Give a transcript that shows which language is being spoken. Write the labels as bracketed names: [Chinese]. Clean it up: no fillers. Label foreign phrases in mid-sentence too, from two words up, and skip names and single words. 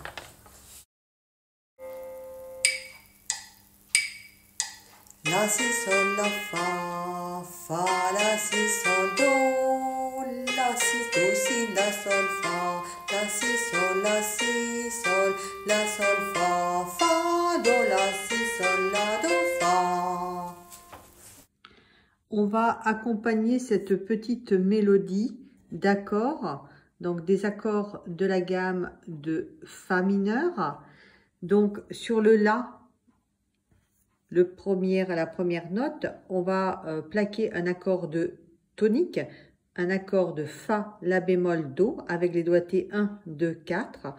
[French] La, Si, Sol, La, Fa, Fa, La, Si, Sol, Do, La, Si, Do, Si, La, Sol, Fa, La, Si, Sol, La, Si, Sol, La, Sol, Fa, Fa, Do, La, Si, Sol, La, Do, Fa. On va accompagner cette petite mélodie d'accords, donc des accords de la gamme de Fa mineur. Donc sur le La, la première note, on va plaquer un accord de tonique, un accord de Fa, La bémol, Do, avec les doigtés 1, 2, 4.